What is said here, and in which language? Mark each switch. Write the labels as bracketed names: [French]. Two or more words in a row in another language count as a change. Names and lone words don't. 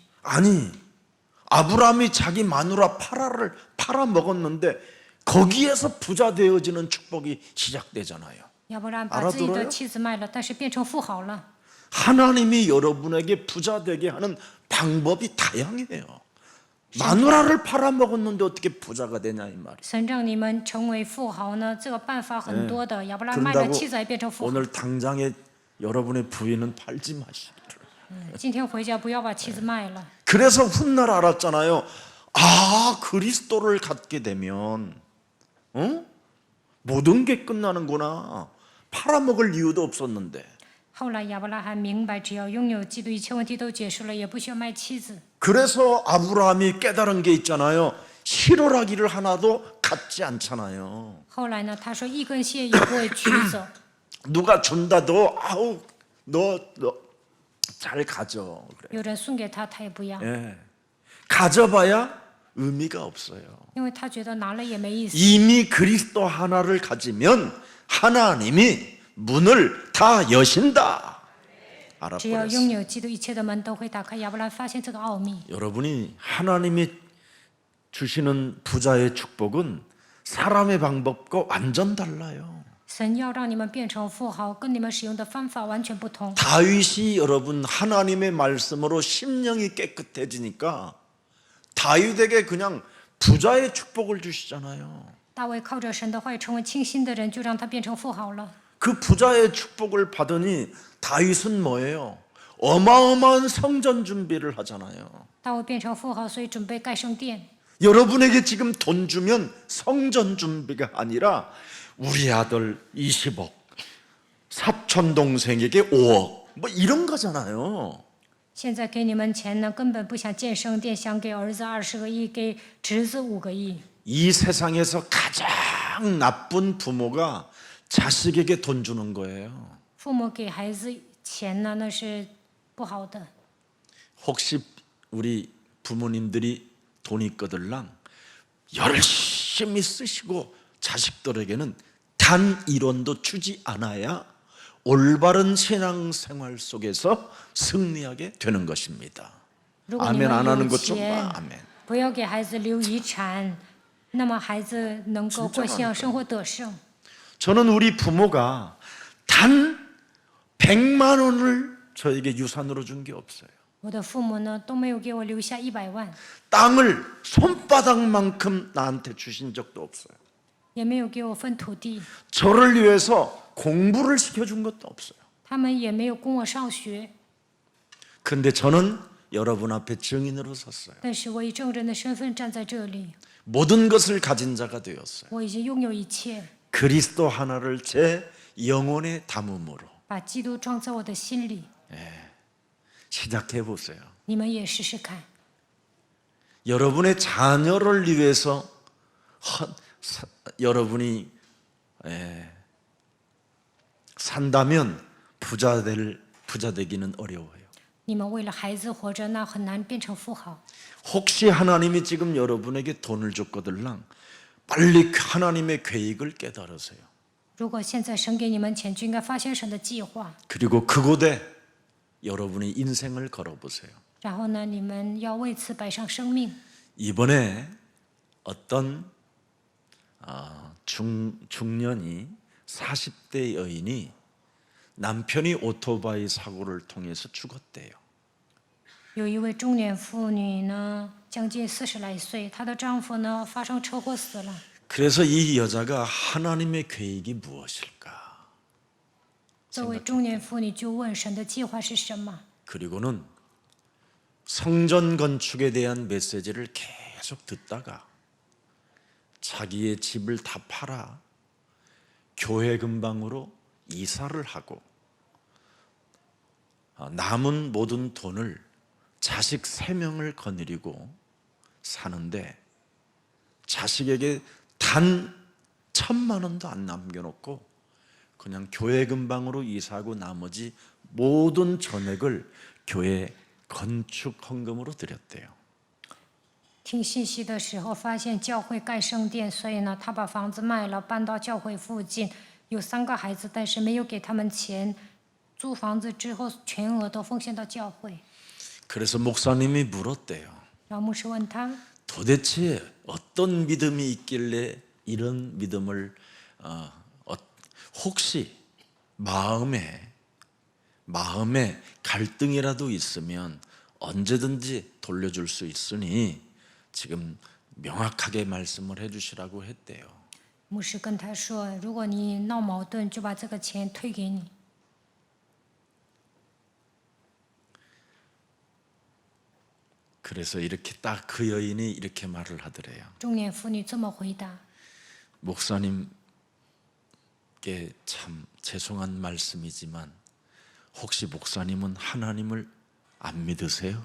[Korean] 아니, 아브라함이 자기 마누라 파라를 팔아 먹었는데 거기에서 부자 되어지는 축복이 시작되잖아요. [Chinese] 亚伯拉罕把自己的 [Korean] 알아들어요? [Chinese] 妻子卖了，但是变成富豪了。 [Korean] 하나님이 여러분에게 부자 되게 하는 방법이 다양해요. 마누라를 팔아 먹었는데 어떻게 부자가 되냐 이 말이에요. [Chinese] 神让你们成为富豪呢，这个办法很多的。亚伯拉罕卖了 [Korean] 그런다고 [Chinese] 妻子还变成富豪。 [Korean] 오늘 당장에 여러분의 부인은 팔지 마시기를. [Chinese] 今天回家不要把妻子卖了。 [Korean] 그래서 훗날 알았잖아요. 아, 그리스도를 갖게 되면 모든 게 끝나는구나. 팔아먹을 이유도 없었는데. [Chinese] 后来亚伯拉罕明白，只要拥有基督，一切问题都结束了，也不需要卖妻子。 [Korean] 그래서 아브라함이 깨달은 게 있잖아요. 실오라기를 하나도 갖지 않잖아요. [Chinese] 后来呢，他说一根线也不会取走。 [Korean] 누가 준다도 아우 너 잘 가져 그래. [Chinese] 有人送给他，他也不要， [Korean] 예. 가져봐야 의미가 없어요. [Chinese] 因为他觉得拿了也没意思。 [Korean] 이미 그리스도 하나를 가지면 하나님이 문을 다 여신다. [Chinese] 只要 [Korean] 알아버렸어요. [Chinese] 拥有基督，一切的门都会打开。亚伯拉罕发现这个奥秘。 [Korean] 여러분이 하나님이 주시는 부자의 축복은 사람의 방법과 완전 달라요. [Chinese] 神要让你们变成富豪，跟你们使用的方法完全不同。 [Korean] 다윗이 여러분 하나님의 말씀으로 심령이 깨끗해지니까 다윗에게 그냥 부자의 축복을 주시잖아요. [Chinese] 大卫靠着神的话语成为清心的人，就让他变成富豪了。 [Korean] 그 부자의 축복을 받으니 다윗은 뭐예요? 어마어마한 성전 준비를 하잖아요. [Chinese] 大卫变成富豪，所以准备盖圣殿。 [Korean] 여러분에게 지금 돈 주면 성전 준비가 아니라 우리 아들 20억, 사촌 동생에게 5억, 뭐 이런 거잖아요. [Chinese] 现在给你们钱呢，根本不想建圣殿，想给儿子20个亿，给侄子5个亿。 [Korean] 이 세상에서 가장 나쁜 부모가 자식에게 돈 주는 거예요. [Chinese] 父母给孩子钱呢，那是不好的。 [Korean] 혹시 우리 부모님들이 돈 있거들랑 열심히 쓰시고 자식들에게는 단 1원도 주지 않아야 올바른 신앙생활 속에서 승리하게 되는 것입니다. [Chinese] 如果你 [Korean] 아멘 안 [Chinese] 们 [Korean] 하는 [Chinese] 有 [Korean] 것 좀 [Chinese] 钱 [Korean] 봐. ， 아멘. [Chinese] 不要给孩子留遗产，那么孩子能够过信仰生活得胜。 [Korean] 저는 우리 부모가 단 100만 원을 저에게 유산으로 준 게 없어요. [Chinese] 我的父母呢都没有给我留下100万， [Korean] 땅을 손바닥만큼 나한테 주신 적도 없어요. [Chinese] 也没有给我分土地， [Korean] 저를 위해서 공부를 시켜준 것도 없어요. [Chinese] 他们也没有供我上学。 [Korean] 근데 저는 여러분 앞에 증인으로 섰어요. [Chinese] 但是我以证人的身份站在这里， [Korean] 모든 것을 가진 자가 되었어요. [Chinese] 我已经拥有一切， [Korean] 그리스도 하나를 제 영혼에 담음으로 [Chinese] 把基督装在我的心里。 [Korean] 시작해 보세요. [Chinese] 你们也试试看， [Korean] 여러분의 자녀를 위해서 여러분이 산다면 부자 되기는 어려워요. [Chinese] 你们为了孩子活着，那很难变成富豪。 [Korean] 혹시 하나님이 지금 여러분에게 돈을 줬거들랑 빨리 하나님의 계획을 깨달으세요. [Chinese] 如果现在神给你们钱，就应该发现神的计划。 [Korean] 그리고 그곳에 여러분의 인생을 걸어보세요. [Chinese] 然后呢，你们要为此摆上生命。 [Korean] 이번에 어떤 중년이 40대 여인이 남편이 오토바이 사고를 통해서 죽었대요. [Chinese] 有一位中年妇女呢，将近40来岁，她的丈夫呢发生车祸死了。 [Korean] 그래서 이 여자가 하나님의 계획이 무엇일까? [Chinese] 这位中年妇女就问神的计划是什么？ [Korean] 그리고는 성전 건축에 대한 메시지를 계속 듣다가 자기의 집을 다 팔아 교회 근방으로 이사를 하고 남은 모든 돈을 자식 3명을 거느리고 사는데 자식에게 단 1,000만 원도 안 남겨놓고 그냥 교회 근방으로 이사하고 나머지 모든 전액을 교회 건축 헌금으로 드렸대요. [Chinese] 听信息的时候，发现教会盖圣殿，所以呢，他把房子卖了，搬到教会附近。有3个孩子，但是没有给他们钱。租房子之后，全额都奉献到教会。 [Korean] 그래서 목사님이 물었대요. [Chinese] 然后牧师问他， [Korean] 도대체 어떤 믿음이 있길래 이런 믿음을 혹시 마음에 갈등이라도 있으면 언제든지 돌려줄 수 있으니 지금 명확하게 말씀을 해주시라고 했대요. [Chinese] 牧师跟他说，如果你闹矛盾，就把这个钱退给你。 [Korean] 그래서 이렇게 딱 그 여인이 이렇게 말을 하더래요. [Chinese] 中年妇女这么回答： [Korean] 목사님께 참 죄송한 말씀이지만 혹시 목사님은 하나님을 안 믿으세요?